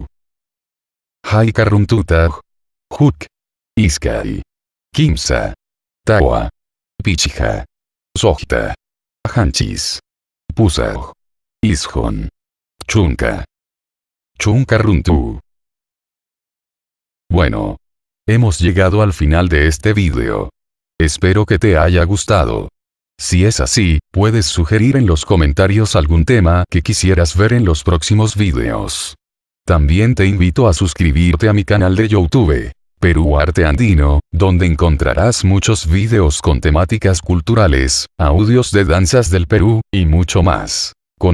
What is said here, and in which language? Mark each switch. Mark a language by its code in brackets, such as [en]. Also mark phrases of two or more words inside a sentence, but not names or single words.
[qu] Hai Karuntuta. Huk. Iskai. Kimsa. Tawa. Pichija. Sohta. Hanchis. Pusaj. Ishon. Chunka. Chunka Runtu. [es] Bueno. Hemos llegado al final de este video. Espero que te haya gustado. Si es así, puedes sugerir en los comentarios algún tema que quisieras ver en los próximos videos. También te invito a suscribirte a mi canal de YouTube, Perú Arte Andino, donde encontrarás muchos videos con temáticas culturales, audios de danzas del Perú, y mucho más.